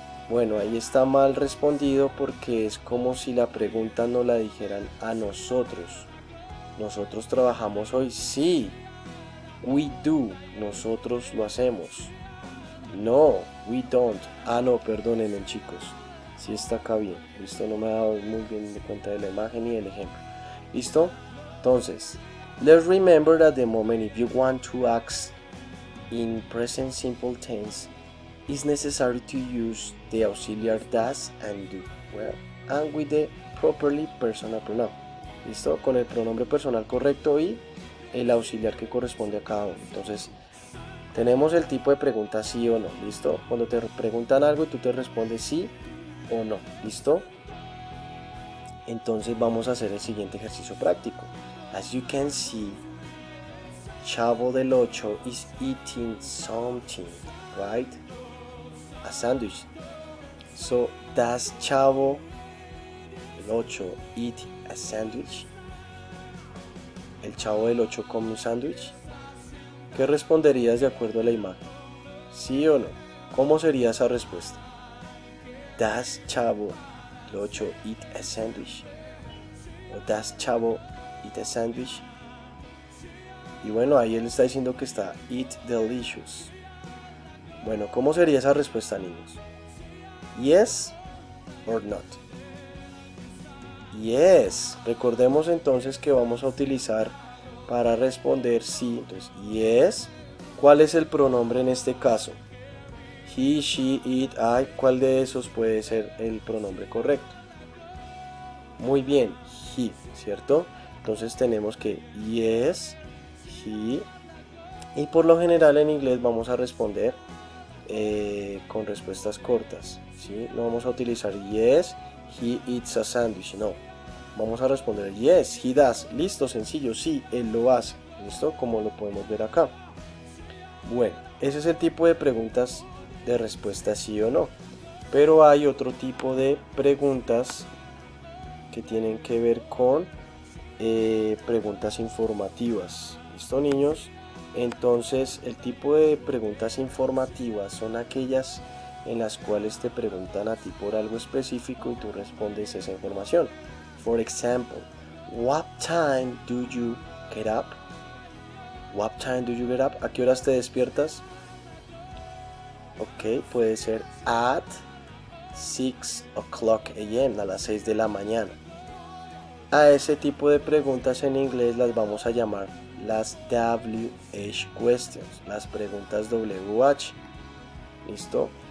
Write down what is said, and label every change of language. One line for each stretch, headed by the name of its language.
Spanish: Bueno, ahí está mal respondido porque es como si la pregunta nos la dijeran a nosotros. ¿Nosotros trabajamos hoy? Sí.
English: We do,
Spanish: nosotros lo hacemos.
English: No, we don't.
Spanish: Ah, no, perdónenme, chicos. Sí está acá bien. ¿Listo? No me he dado muy bien de cuenta de la imagen y del ejemplo. ¿Listo? Entonces,
English: let's remember that the moment if you want to ask in present simple tense, it's necessary to use the auxiliar does and do. Well, and with the properly personal pronoun.
Spanish: ¿Listo? Con el pronombre personal correcto y el auxiliar que corresponde a cada uno. Entonces, tenemos el tipo de pregunta sí o no. ¿Listo? Cuando te preguntan algo y tú te respondes sí o no. ¿Listo? Entonces vamos a hacer el siguiente ejercicio práctico.
English: As you can see, Chavo del Ocho is eating something, right? A sandwich. So, does Chavo del Ocho eat a sandwich?
Spanish: ¿El Chavo del Ocho come un sándwich? ¿Qué responderías de acuerdo a la imagen? ¿Sí o no? ¿Cómo sería esa respuesta?
English: ¿Does Chavo del Ocho eat a sandwich?
Spanish: ¿O
English: does Chavo eat a sandwich?
Spanish: Y bueno, ahí él está diciendo que está
English: eat delicious.
Spanish: Bueno, ¿cómo sería esa respuesta, niños?
English: Yes or not? Yes.
Spanish: Recordemos entonces que vamos a utilizar para responder sí. Entonces, yes. ¿Cuál es el pronombre en este caso? He, she, it, I. ¿Cuál de esos puede ser el pronombre correcto? Muy bien, he, ¿cierto? Entonces tenemos que
English: yes, he.
Spanish: Y por lo general en inglés vamos a responder con respuestas cortas, ¿sí? No vamos a utilizar
English: yes, he eats a sandwich,
Spanish: no. Vamos a responder
English: yes, he does.
Spanish: Listo, sencillo, sí, él lo hace. ¿Listo? Como lo podemos ver acá. Bueno, ese es el tipo de preguntas de respuesta sí o no. Pero hay otro tipo de preguntas que tienen que ver con preguntas informativas. ¿Listo, niños? Entonces, el tipo de preguntas informativas son aquellas en las cuales te preguntan a ti por algo específico y tú respondes esa información.
English: For example, what time do you get up? What time do you get up?
Spanish: ¿A qué horas te despiertas? Ok, puede ser
English: at 6 o'clock a.m.,
Spanish: a las 6 de la mañana. A ese tipo de preguntas en inglés las vamos a llamar las WH questions, las preguntas WH. ¿Listo?